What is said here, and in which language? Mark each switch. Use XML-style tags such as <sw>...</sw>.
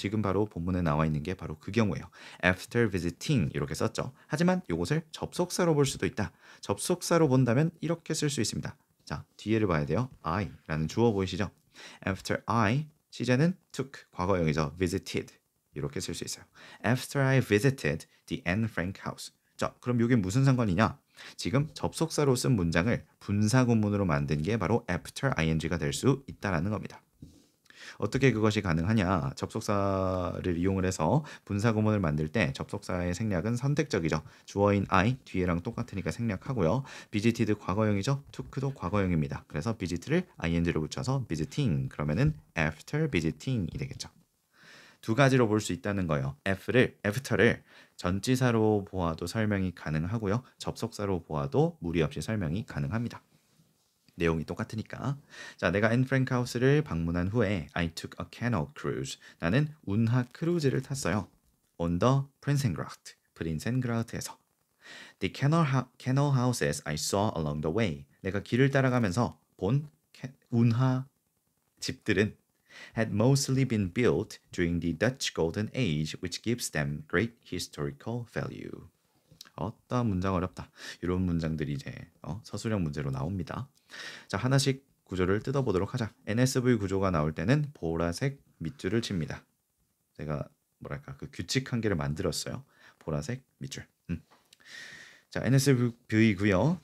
<ko>지금 바로 본문에 나와 있는 게 바로 그 경우예요. After visiting 이렇게 썼죠. 하지만 이것을 접속사로 볼 수도 있다. 접속사로 본다면 이렇게 쓸 수 있습니다. 자, 뒤에를 봐야 돼요. I라는 주어 보이시죠? After I, 시제는 took, 과거형이죠. visited 이렇게 쓸 수 있어요.</ko> <en>After I visited the Anne Frank house.</en> <ko>자, 그럼 이게 무슨 상관이냐? 지금 접속사로 쓴 문장을 분사구문으로 만든 게 바로 after ing가 될 수 있다라는 겁니다. 어떻게 그것이 가능하냐? 접속사를 이용을 해서 분사구문을 만들 때 접속사의 생략은 선택적이죠. 주어인 I 뒤에랑 똑같으니까 생략하고요. visited 과거형이죠. took도 과거형입니다. 그래서 visit를 ing로 붙여서 visiting 그러면은 after visiting이 되겠죠. 두 가지로 볼 수 있다는 거예요. after를 전치사로 보아도 설명이 가능하고요. 접속사로 보아도 무리 없이 설명이 가능합니다. 내용이 똑같으니까. 자, 내가 앤프랭크하우스를 방문한 후에</ko> <en>I took a canal cruise.</en> <ko>나는 운하 크루즈를 탔어요.</ko> <en>On the Prinsengracht. 프린센그라우트에서. The canal houses I saw along the way.</en> <ko>내가 길을 따라가면서 본 운하 집들은</ko> <en>had mostly been built during the Dutch Golden Age, which gives them great historical value.</en> <ko>어따 문장 어렵다. 이런 문장들이 이제 서술형 문제로 나옵니다. 자, 하나씩 구조를 뜯어보도록 하자. NSV 구조가 나올 때는 보라색 밑줄을 칩니다. 제가 뭐랄까 그 규칙 한 개를 만들었어요. 보라색 밑줄. 자, NSV고요.</ko>